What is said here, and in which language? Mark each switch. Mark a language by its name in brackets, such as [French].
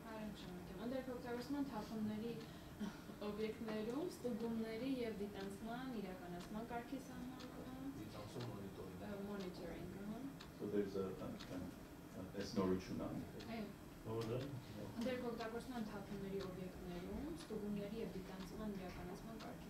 [Armenian] Ընդերքօգտագործման թափոնների օբյեկտներում ստուգումների եւ դիտանցման իրականացման կարգի սահմանումը։ Դիտանցում [English] Monitoring, So there's there's no Ruchunan. [Armenian] Որը Ընդերքօգտագործման թափոնների օբյեկտներում ստուգումների եւ դիտանցման իրականացման կարգի